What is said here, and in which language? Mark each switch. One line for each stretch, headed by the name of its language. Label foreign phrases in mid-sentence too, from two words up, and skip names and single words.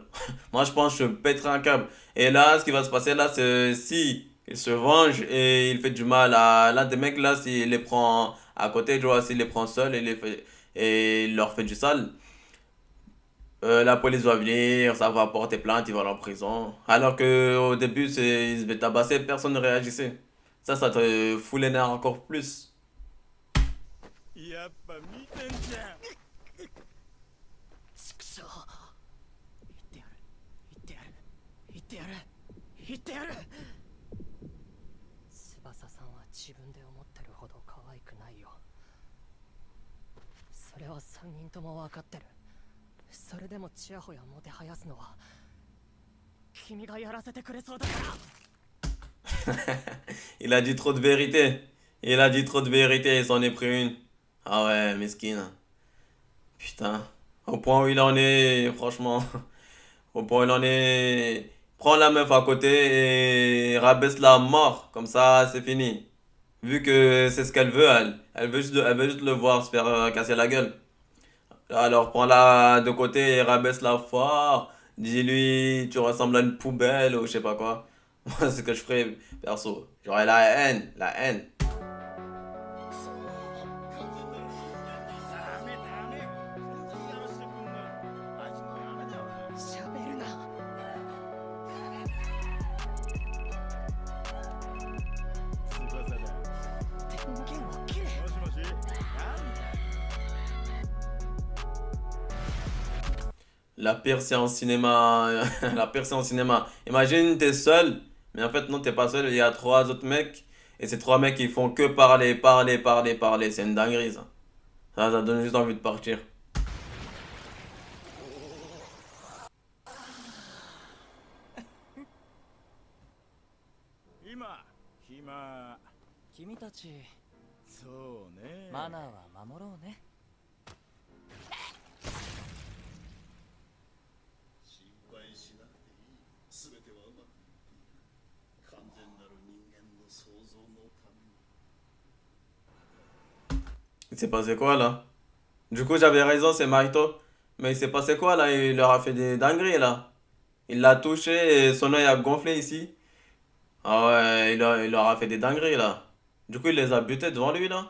French: Moi, je pense que je pèterais un câble. Et là, ce qui va se passer là, c'est si il se venge et il fait du mal à l'un des mecs là, s'il les prend à côté, tu vois, s'il les prend seul et il leur fait du sale, la police va venir, ça va porter plainte, ils vont aller en prison. Alors que au début, ils se fait tabasser, personne ne réagissait. Ça te fout les nerfs encore plus.
Japanese: やっぱ見てんじゃん。畜生言ってやる言ってやる言ってやる言ってやる。翼さんは自分で思ってるほど可愛くないよ。それは3人とも分かってる。それでもチヤホヤもてはやすのは君がやらせてくれそうだから。
French: Il a dit trop de vérité. Il a dit trop de vérité, il s'en est pris une. Ah ouais, mesquine. Putain. Au point où il en est, franchement. Au point où il en est. Prends la meuf à côté et rabaisse-la à mort. Comme ça, c'est fini. Vu que c'est ce qu'elle veut, elle. Elle veut juste le voir se faire casser la gueule. Alors prends-la de côté et rabaisse-la fort. Dis-lui, tu ressembles à une poubelle ou je sais pas quoi. Moi, c'est ce que je ferais, perso. J'aurais la haine, la haine.
Japanese: ダメダメ。全然やらしてくんない。あいつもダメだよな。喋るな。翼だ。電源を切れ。もしもし。なんだ。
French: La pire séance cinéma. La pire séance cinéma. Imagine, t'es seul. Mais en fait, non, t'es pas seul. Il y a trois autres mecs. Et ces trois mecs, ils font que parler, parler, parler, parler. C'est une dinguerie, ça. Ça donne juste envie de partir.
Japanese: 今暇。君たちそうね。マナーは守ろうね。心配しなくていい。すべてはうまくいっている。完全なる人間の創造のために。
French: Il s'est passé quoi, là? Du coup, j'avais raison, c'est Marito. Mais il s'est passé quoi, là? Il leur a fait des dingueries, là. Il l'a touché et son œil a gonflé ici. Ah ouais, il leur a fait des dingueries, là. Du coup, il les a butés devant lui, là.